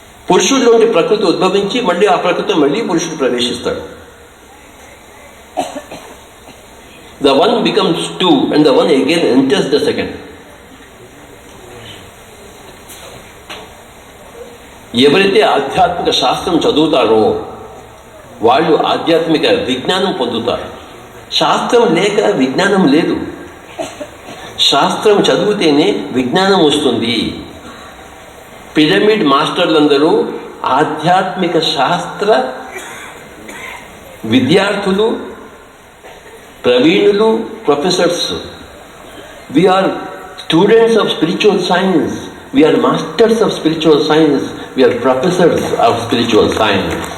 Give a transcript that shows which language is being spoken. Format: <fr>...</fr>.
<te>పురుషుడిలోంచి ప్రకృతి ఉద్భవించి మళ్ళీ ఆ ప్రకృతి మళ్ళీ పురుషుడు ప్రవేశిస్తాడు.</te> <en>The one becomes two and the one again enters the second.</en> <te>ఎవరైతే ఆధ్యాత్మిక శాస్త్రం చదువుతారో వాళ్ళు ఆధ్యాత్మిక విజ్ఞానం పొందుతారు. శాస్త్రం లేక విజ్ఞానం లేదు. శాస్త్రం చదివితేనే విజ్ఞానం వస్తుంది. పిరమిడ్ మాస్టర్లందరూ ఆధ్యాత్మిక శాస్త్ర విద్యార్థులు, ప్రవీణులు, professors.</te> <en>We are students of spiritual science. We are masters of spiritual science. We are professors of spiritual science.</en>